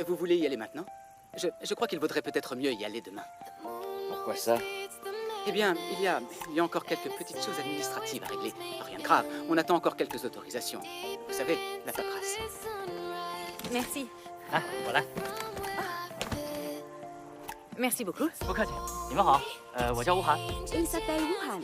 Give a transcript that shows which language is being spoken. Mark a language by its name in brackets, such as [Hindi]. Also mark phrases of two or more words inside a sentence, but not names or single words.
[French] Vous voulez y aller maintenant? Je crois qu'il vaudrait peut-être mieux y aller demain. Pourquoi ça? Eh bien, il y a encore quelques petites choses administratives à régler. Rien de grave, on attend encore quelques autorisations. Vous savez, la paperasse. Merci. Ah, voilà. Merci beaucoup. [Chinese] 不客气。你们好，我叫吴涵。 [French] Il s'appelle Wuhan.